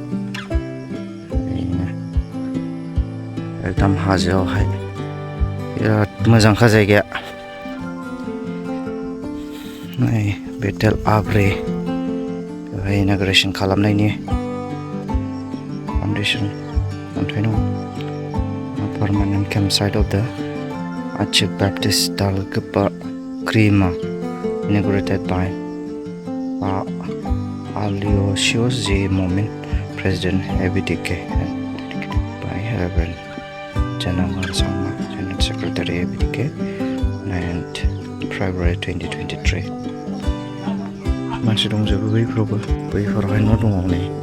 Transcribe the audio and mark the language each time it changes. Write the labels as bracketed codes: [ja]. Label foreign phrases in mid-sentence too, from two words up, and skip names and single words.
[brx] एकदम हाजोआवहाय बिराद मोजांखा जायगाया नै बेथेल आब्रि बेवहाय इन'ग्रेसन खालामनायनि फाउन्डेसन अन्थाइ दं [en] permanent campsite of the Archbaptist dal'gipa inaugurated by Aloysius J. Momin, President Abri and by Reverend Janamar Sangma, General Secretary Abri and February 2023. [brx] मानसि दंजोबो बैफोरावबो बैफोरावहाय न' दङ नै